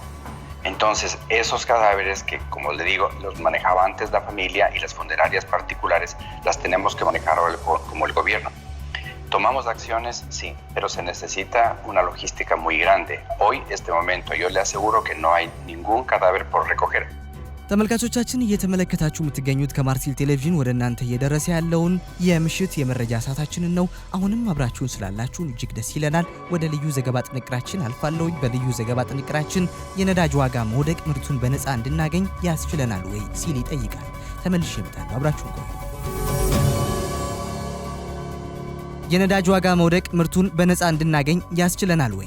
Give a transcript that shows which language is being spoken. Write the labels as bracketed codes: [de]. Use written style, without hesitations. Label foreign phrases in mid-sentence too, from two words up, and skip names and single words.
[es] Entonces esos cadáveres que, como le digo, los manejaba antes la familia y las funerarias particulares, las tenemos que manejar como el gobierno. Tomamos acciones, sí, pero se necesita una logística muy grande. Hoy, este momento, yo le aseguro que no hay ningún cadáver por recoger. [am] ተመልካቾቻችን እየተመለከታችሁ የምትገኙት ከማርሲል ቴሌቪዥን ወደ እናንተ እየደረሰ ያለውን የምሽት የመረጃ ሰዓታችንን ነው። አሁንም አብራችሁን ስላላችሁ እጅግ ደስ ይለናል። ወደ ልዩ ዘገባ ጥንቅራችን አልፋለሁ። በልዩ ዘገባ ጥንቅራችን የነዳጅ ዋጋ መውደቅ ምርቱን በነፃ እንድናገኝ ያስችለናል ወይ ሲል ይጠይቃል። ተመልሼ እመጣለሁ። አብራችሁን ቆዩ። የነዳጅ ዋጋ መውደቅ ምርቱን በነፃ እንድናገኝ ያስችለናል ወይ?